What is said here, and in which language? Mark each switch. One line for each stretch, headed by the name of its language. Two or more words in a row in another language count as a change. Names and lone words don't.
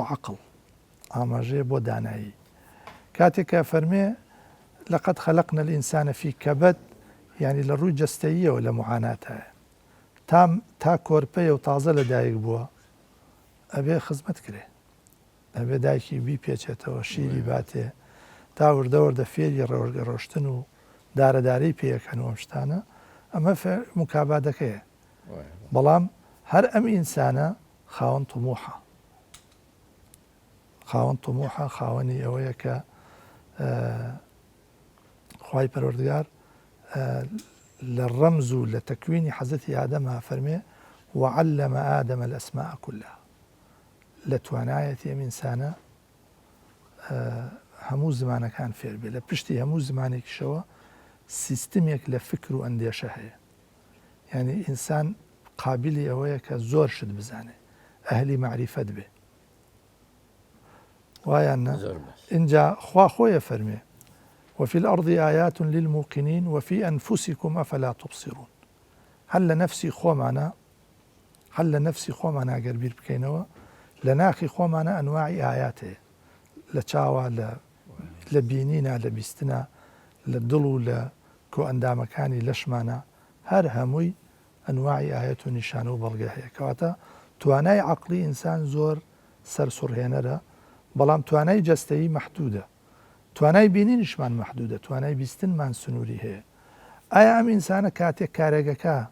Central Kurdish: عەقڵ ئاماژەیە بۆ دانایی کاتێک کە فەرمێ
Arabic: لەقەد خەلەقنا الئینسانە فی کەبەد
Central Kurdish: یعنی لە ڕووی جەستەییەوە لە موعاناتایە تا کۆرپەیە و تازە لەدایک بووە ئەبێ خزمەت کرێ ئەبێ دایکی بی پێچێتەوە شیری باتێ تا وردەوەردە فێری ڕۆشتن و دارەدارەی پێیەکەن و شتانە ئەمە مکابادەکەیە بەڵام هەر ئەم ئینسانە خاوەن تموحە خاوەنی ئەوەیە کە خوای پەروەردگار لە ڕەمز و لە تەکوینی حەزەتی ئادەمە فەرمێ
Arabic: وعلم آدم الأسماء كلها
Central Kurdish: لە توانایەتی ئەم ئینسانە هەموو زمانەکان فێر بێ لە پشتی هەموو زمانێکیشەوە سیستمێک لە فکر و ئەندێشە هەیە یعنی ئینسان قابلی ئەوەیە کە زۆر شت بزانێ ئەهلی معریفەت بێ وایان اینجا خوا خۆیە فەرمێ
Arabic: وفي الأرض آيات للموقنين وفي أنفسكم أفلا تبصرون
Central Kurdish: هل لنفسي خۆمانە ئەگەر بیر بکەینەوە لە ناخی خۆمانە ئەنواعی ئاياتێ لە چاوە لە بینینە لە بیستنە لە دڵ و لە کۆ ئەندامەکانی لەشمانە هەر هەمووی ئەنواعی ئاەت و نیشانە و بەڵگە هەیە کەواتە توانای عەقلی ئینسان زۆر سەرسوڕهێنەرە بەڵام توانای جەستەیی مەحدودە توانای بینینیشمان مەحدودە توانای بیستنمان سنووری هەیە ئایا ئەم ئینسانە کاتێک کارێگەکە